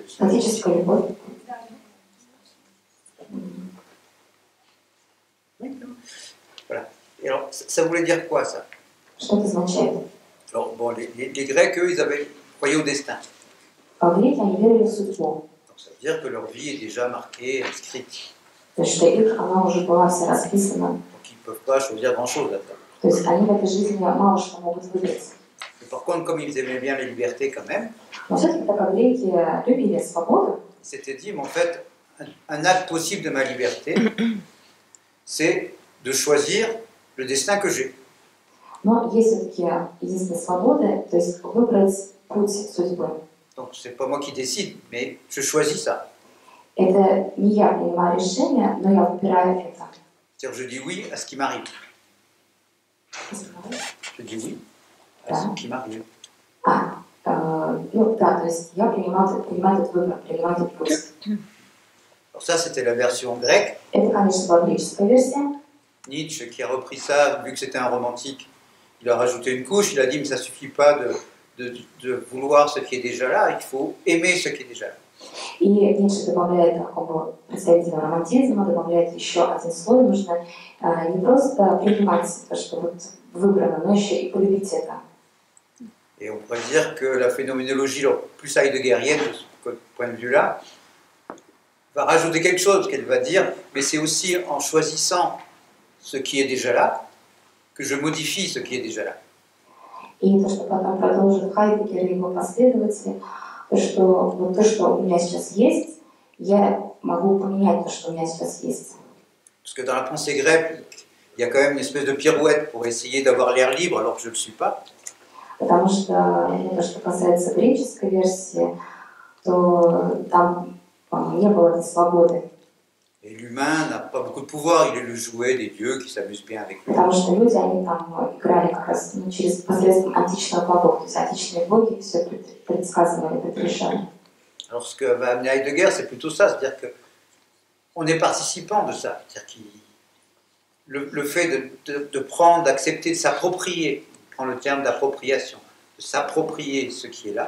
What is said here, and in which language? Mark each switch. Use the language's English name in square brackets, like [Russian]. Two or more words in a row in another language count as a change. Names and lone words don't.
[Russian] Фатическая любовь. [French] Voilà. Et alors, ça voulait dire quoi ça? [Russian] Что это означает? [French] Alors, bon, les Grecs, eux, ils avaient croyaient au destin. [Russian] Греки, они верили в судьбу. [French] Donc, ça veut dire que leur vie est déjà marquée, inscrite. [Russian] То есть, что их, она уже была вся расписана. [French] Donc, ils ne peuvent pas choisir grand-chose après. [Russian] То есть, они в этой жизни мало что могут выбрать. [French] Mais par contre, comme ils aimaient bien la liberté quand même, [Russian] Но все-таки, так как греки любили свободу, [French] ils s'étaient dit, mais en fait, un acte possible de ma liberté, c'est de choisir le destin que j'ai. [Russian] но есть все-таки единственная свобода, то есть выбрать путь судьбы. [French] Donc, c'est pas moi qui décide, mais je choisis ça. [Russian] Это не я принимаю решение, но я выбираю это. [French] C'est-à-dire, je dis oui à ce qui m'arrive. Je dis oui à ce qui m'arrive. [Russian] Ну да, то есть я принимаю этот выбор, принимаю этот путь. [French] Alors ça, c'était la version grecque. [Russian] Это, конечно, была греческая версия. [French] Nietzsche, qui a repris ça, vu que c'était un romantique, il a rajouté une couche, il a dit, mais ça ne suffit pas de vouloir ce qui est déjà là, il faut aimer ce qui est déjà là. [Russian] И Ницше добавляет такого представителя романтизма, добавляет еще один слой, нужно не просто принимать то, что вот выбрано, но еще и полюбить это. [French] Et on pourrait dire que la phénoménologie, plus heideggerienne de ce point de vue-là, va rajouter quelque chose qu'elle va dire, mais c'est aussi en choisissant ce qui est déjà là que je modifie ce qui est déjà là. [Russian] И то, что потом продолжит Хайдеггер и его последователи, то, что вот то, что у меня сейчас есть, я могу поменять то, что у меня сейчас есть. [French] Parce que dans la pensée grecque, il y a quand même une espèce de pirouette pour essayer d'avoir l'air libre alors que je ne le suis pas. [Russian] Потому что, то, что касается греческой версии, то там не было этой свободы. [French] Et l'humain n'a pas beaucoup de pouvoir, il est le jouet des dieux qui s'amusent bien avec lui. [Russian] Потому что люди, они там играли как раз через посредством античных богов, то есть античные боги все предсказывали, предрешали. [French] Alors ce que va amener Heidegger, c'est plutôt ça, c'est-à-dire qu'on est participant de ça. C'est-à-dire le fait de prendre, d'accepter, de s'approprier, on prend le terme d'appropriation, de s'approprier ce qui est là.